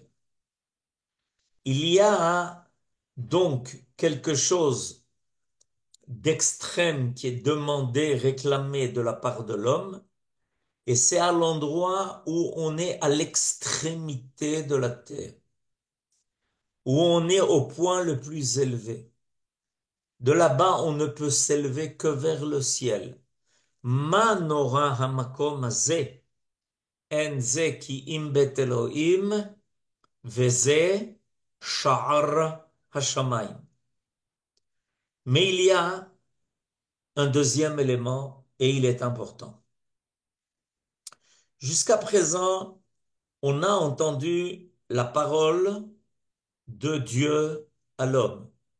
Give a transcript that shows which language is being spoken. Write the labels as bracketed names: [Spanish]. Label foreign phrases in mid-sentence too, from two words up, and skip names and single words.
[French] Il y a donc quelque chose d'extrême qui est demandé, réclamé de la part de l'homme, et c'est à l'endroit où on est à l'extrémité de la terre, où on est au point le plus élevé. De là-bas, on ne peut s'élever que vers le ciel. [Hebrew] מה נורא המקום הזה אין זה כי אם בית אלהים וזה שער השמים. [French] Mais il y a un deuxième élément et il est important. Jusqu'à présent, on a entendu la parole de Dieu à l'homme.